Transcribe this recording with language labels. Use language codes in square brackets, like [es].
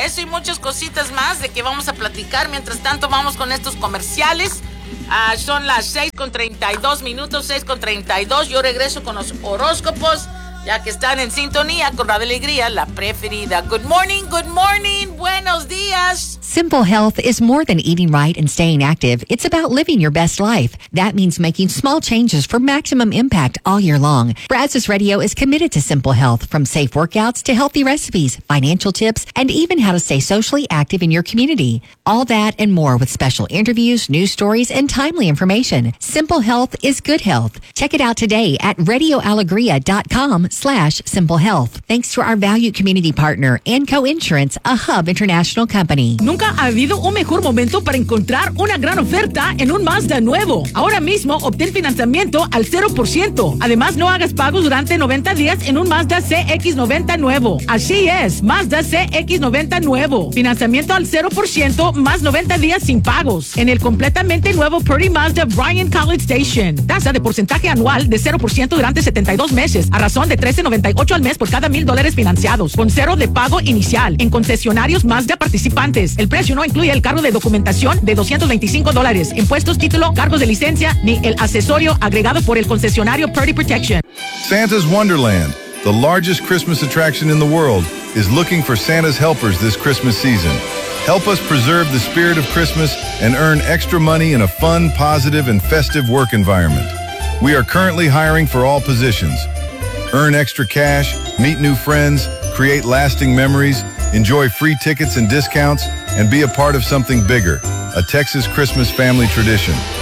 [es] Eso y muchas cositas más de que vamos a platicar. Mientras tanto, vamos con estos comerciales. Son las 6:32. Yo regreso con los horóscopos, ya que están en sintonía con Radio Alegría, la preferida. [en] Good morning, [es] buenos días. [en] Simple health is more than eating right and staying active. It's about living your best life. That means making small changes for maximum impact all year long. Brazos Radio is committed to simple health, from safe workouts to healthy recipes, financial tips, and even how to stay socially active in your community. All that and more with special interviews, news stories, and timely information. Simple health is good health. Check it out today at radioalegria.com/simple health. Thanks to our valued community partner, Anco Insurance, a Hub International company. [es] Nunca ha habido un mejor momento para encontrar una gran oferta en un Mazda nuevo. Ahora mismo, obtén financiamiento al 0%. Además, no hagas pagos durante 90 días en un Mazda CX-90 nuevo. Así es, Mazda CX-90 nuevo. Financiamiento al 0% más 90 días sin pagos en el completamente nuevo Pretty Mazda Bryan College Station. Tasa de porcentaje anual de 0% durante 72 meses a razón de $13.98 al mes por cada $1,000 financiados, con cero de pago inicial en concesionarios Mazda participantes. El precio no incluye el cargo de documentación de $225, impuestos, título, cargos de licencia, ni el accesorio agregado por el concesionario Purdy Protection. [en] Santa's Wonderland, the largest Christmas attraction in the world, is looking for Santa's helpers this Christmas season. Help us preserve the spirit of Christmas and earn extra money in a fun, positive, and festive work environment. We are currently hiring for all positions. Earn extra cash, meet new friends, create lasting memories, enjoy free tickets and discounts, and be a part of something bigger, a Texas Christmas family tradition.